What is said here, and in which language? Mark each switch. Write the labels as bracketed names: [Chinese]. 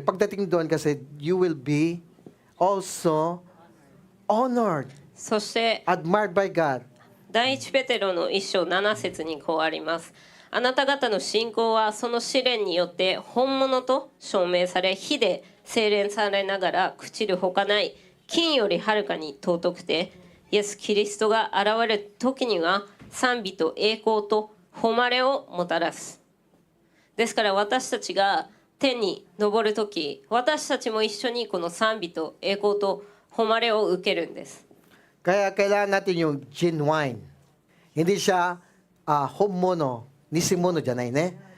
[Filipino] Pagdating doon kasi, [English] you will be also honored, [Japanese] そして [English] admired by God. [Japanese] 第一ペテロの1章7節にこうあります。あなた方の信仰はその試練によって本物と証明され、火で精錬されながら朽ちるほかない金よりはるかに尊くて、イエス・キリストが現れる時には賛美と栄光と誉れをもたらす。ですから私たちが天に昇るとき、私たちも一緒にこの賛美と栄光と誉れを受けるんです。 [Filipino] Kaya kailangan natin yung genuine. Hindi siya homono, nisimono dyan ay ne.